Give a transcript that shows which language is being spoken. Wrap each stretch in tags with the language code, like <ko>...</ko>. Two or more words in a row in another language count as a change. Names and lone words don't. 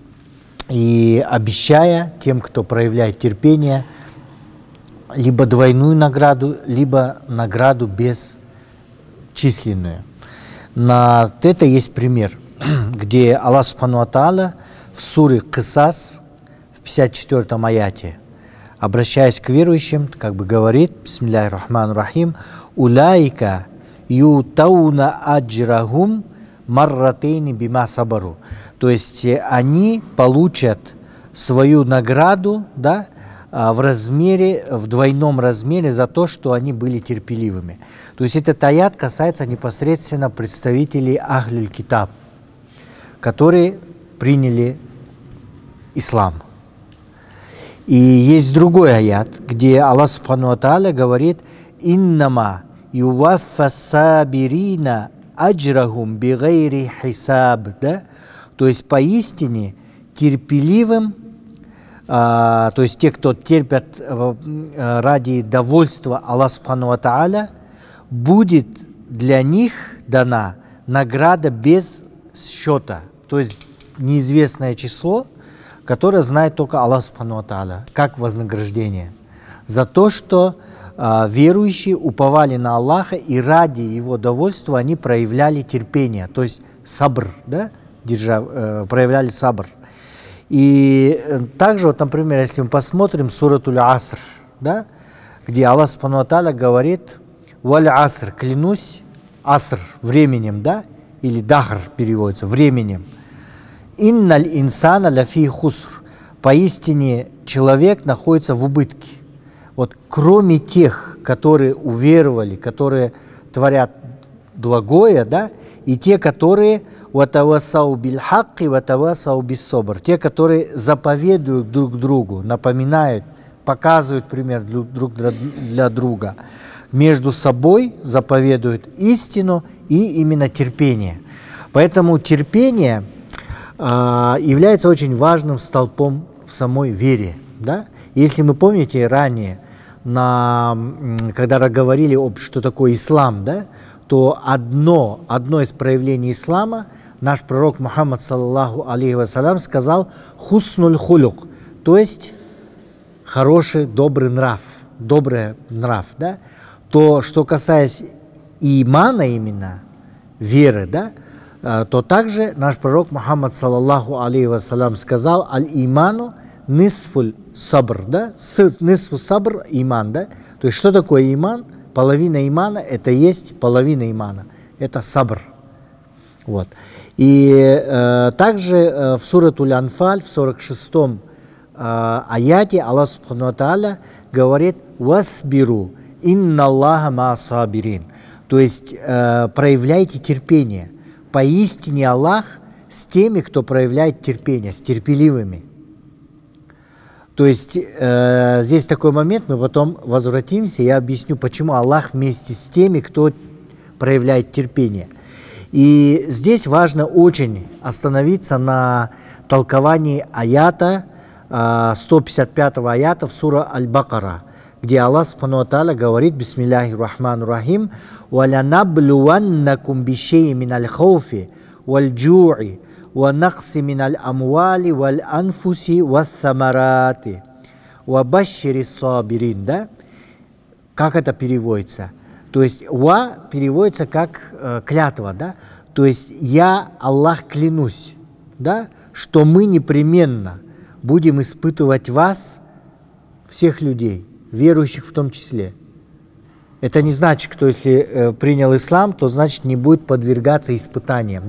<ru>И обещая тем, кто проявляет терпение, либо двойную награду, либо награду бесчисленную. На это есть пример, где Аллах</ru> <ar>سبحانه وتعالى</ar> <ru>в суре Кисас, в 54-м аяте, обращаясь к верующим, как бы говорит:</ru> <ar>بسم الله الرحمن الرحيم أولئك يؤتون أجرهم مرتين بما صبروا.</ar> <ru>То есть они получат свою награду, да, в двойном размере за то, что они были терпеливыми. То есть этот аят касается непосредственно представителей</ru> <ar>أهل الكتاب,</ar> <ru>которые приняли ислам. И есть другой аят, где Аллах</ru> <ar>سبحانه وتعالى</ar> <ru>говорит:</ru> <ar>«إنما يوفى الصابرون أجرهم بغير حساب».</ar> <ru>Да? То есть поистине терпеливым, то есть те, кто терпят ради довольства Аллаха Субхану</ru> <ar>وتعالى,</ar> <ru>будет для них дана награда без счета, то есть неизвестное число, которое знает только Аллах</ru> <ar>سبحانه وتعالى,</ar> <ru>как вознаграждение за то, что верующие уповали на Аллаха и ради Его довольства они проявляли терпение, то есть сабр, да? Проявляли сабр. И также, вот, например, если мы посмотрим суратуль Аср, да, где Аллах</ru> <ar>سبحانه وتعالى</ar> <ru>говорит:</ru> <ar>«والعصر»,</ar> <ru>клянусь аср, временем, да, или дахр переводится, временем.</ru> <ar>«إن الإنسان لفي خسر»,</ar> <ru>поистине человек находится в убытке. Вот кроме тех, которые уверовали, которые творят благое, да, и те, которые</ru> <ar>وتواصوا بالحق وتواصوا بالصبر,</ar> <ru>те, которые заповедуют друг другу, напоминают, показывают пример друг для друга, между собой заповедуют истину и именно терпение. Поэтому терпение является очень важным столпом в самой вере. Да? Если мы помните ранее, когда говорили что такое ислам, да, то одно из проявлений ислама, наш пророк Мухаммад</ru> <ar>صلى الله عليه وسلم</ar> <ru>сказал:</ru> <ar>حسن الخلق,</ar> <ru>то есть хороший, добрый нрав, да? То, что касается имана именно, веры, да, то также наш пророк Мухаммад</ru> <ar>صلى الله عليه وسلم</ar> <ru>сказал:</ru> <ar>الإيمان نصف الصبر,</ar> <ru>да?</ru> <ar>نصف صبر إيمان, да?</ar> <ru>То есть что такое иман? Половина имана – это есть половина имана, это сабр. Вот. И также в суратуль Анфаль, в 46-м аяте Аллах</ru> <ar>سبحانه وتعالى</ar> <ru>говорит:</ru> <ar>«واصبروا إن الله مع الصابرين».</ar> <ru>То есть проявляйте терпение. Поистине Аллах с теми, кто проявляет терпение, с терпеливыми. То есть здесь такой момент, мы потом возвратимся, я объясню, почему Аллах вместе с теми, кто проявляет терпение. И здесь важно очень остановиться на толковании аята, 155-го аята в сура Аль-Бакара, где Аллах</ru> <ar>سبحانه وتعالى</ar> <ru>говорит:</ru> <ar>بسم الله الرحمن الرحيم ولنبلونكم بشيء من الخوف والجوع, وَنَقْسِ مِنَ الْأَمْوَالِ وَالْأَنْفُسِ وَالثَّمَرَاتِ وَبَشِّرِ الصَّابِرِينَ».</ar> <ru>Да? Как это переводится? То есть «ва» переводится как клятва, да? То есть «я, Аллах, клянусь», да? Что мы непременно будем испытывать вас, всех людей, верующих в том числе, Это не значит, что если принял ислам, то значит не будет подвергаться испытаниям.</ru>